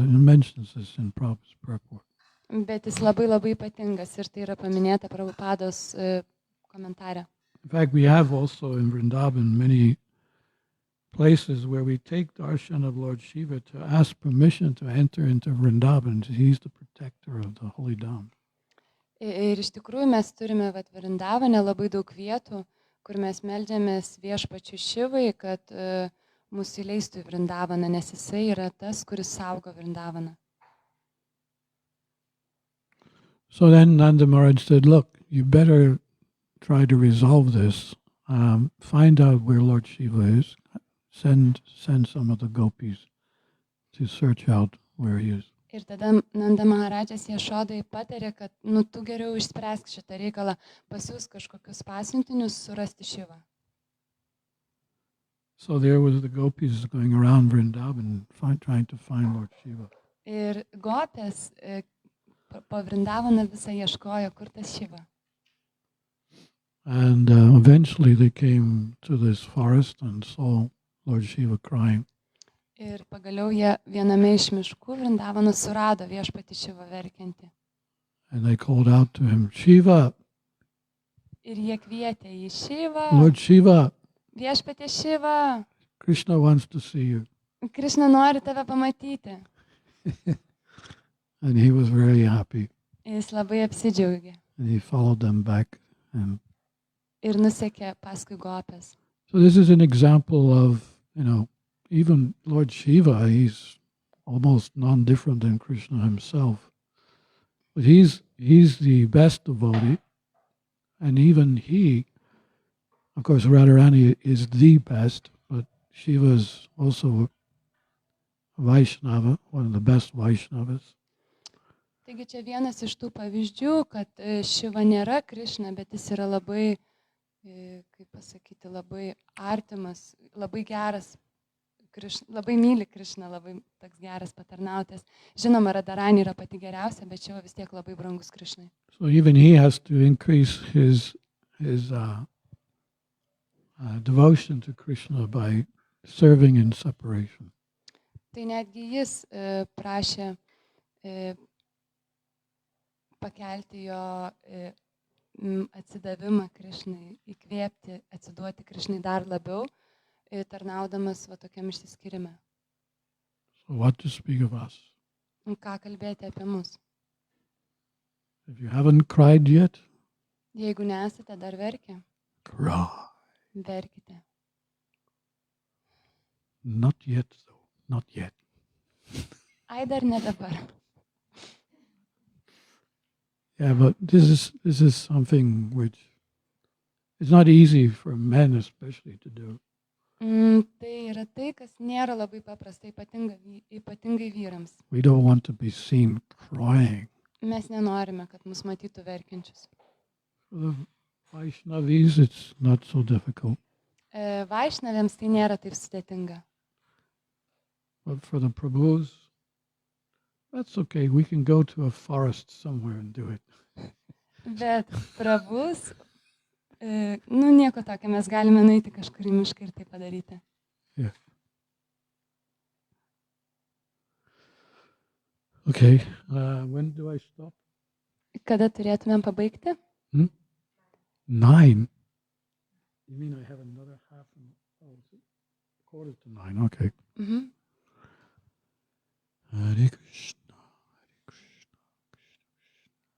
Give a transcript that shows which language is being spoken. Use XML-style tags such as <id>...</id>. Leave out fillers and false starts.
<en>And he mentions this in Prabhupada's purport.</en> <lt>Bet jis labai labai ypatingas ir tai yra paminėta Prabhupados komentare.</lt> <en>In fact, we have also in Vrindavan many places where we take darshan of Lord Shiva to ask permission to enter into Vrindavan. He's the protector of the holy dham.</en> <lt>Ir iš tikrųjų mes turime Vrindavane labai daug vietų, kur mes meldžiamės viešpačiu Šivai, kad mūsų įleistų į Vrindavaną, nes jisai yra tas, kuris saugo Vrindavaną.</lt> <en>So then Nanda Maharaj said, look, you better try to resolve this. Find out where Lord Shiva is. Send some of the gopis to search out where he is.</en> <lt>Ir tada Nanda Maharadžas Jašodai patarė, kad tu geriau išspręsk šitą reikalą, pasiūsk kažkokius pasiuntinius surasti Šivą.</lt> <en>So there was the gopis going around Vrindavan trying to find Lord Shiva.</en> <lt>Ir gopės po Vrindavaną visą ieškojo, kur tas Šiva.</lt> <en>And eventually they came to this forest and saw Lord Shiva crying.</en> <lt>Ir pagaliau jie viename iš miškų Vrindavaną surado viešpatį Šivą verkiantį.</lt> <en>And they called out to him, Shiva,</en> <lt>Ir jie kvietė į Šivą.</lt> <en>Lord Shiva,</en> <lt>Viešpatė Šiva,</lt> <en>Krishna wants to see you.</en> <lt>Krišna nori tave pamatyti.</lt> <en>And he was very happy.</en> <lt>Jis labai apsidžiaugė</lt> <en>And he followed them back. And</en> <lt>ir nusekė paskui gopės.</lt> <en>so this is an example of, even Lord Shiva, he's almost non-different than Krishna himself. But he's the best devotee. And even he, of course, Radharani is the best, but Shiva is also a Vaishnava, one of the best Vaishnavas.</en> <lt>Taigi čia vienas iš tų pavyzdžių, kad Šiva nėra Krišna, bet jis yra labai kaip pasakyti, labai artimas, labai geras, labai myli Krišną, labai toks geras patarnautas. Žinoma, Radharani yra pati geriausia, bet čia vis tiek labai brangus Krišnai.</lt> <en>So even he has to increase his devotion to Krishna by serving in separation.</en> <lt>Tai netgi jis prašė pakelti jo atsidavimą Krišnai, įkvėpti, atsiduoti Krišnai dar labiau, tarnaudamas va tokiam išsiskyrime.</lt> <en>So what to speak of us?</en> <lt>Ką kalbėti apie mus?</lt> <en>If you haven't cried yet,</en> <lt>Jeigu nesate dar verkę,</lt> <en>cry.</en> <lt>verkite.</lt> <en>Not yet, though. Not yet.</en> <lt>Ai, dar ne dabar.</lt> <en>Yeah, but this is something which is not easy for men, especially to do.</en> <lt>Tai yra tai, kas nėra labai paprasta, ypatingai vyrams.</lt> <en>We don't want to be seen crying.</en> <lt>Mes nenorime, kad mus matytų verkiančius.</lt> <en>For the Vaishnavis, it's not so difficult.</en> <lt>Vaišnavėms tai nėra taip sudėtinga.</lt> <en>But for the Prabhus, that's okay. We can go to a forest somewhere and do it.</en> <lt>Bet Prabhus, nieko tokio, mes galime nueiti kažkur į mišką ir tai padaryti.</lt> <en>Yeah. Okay, when do I stop?</en> <lt>Kada turėtumėm pabaigti? 9.</lt> <en>You mean I have another half an hour? 8:45. Okay.</en> <sa>Hare Krishna, Hare Krishna, Krishna Krishna.</sa>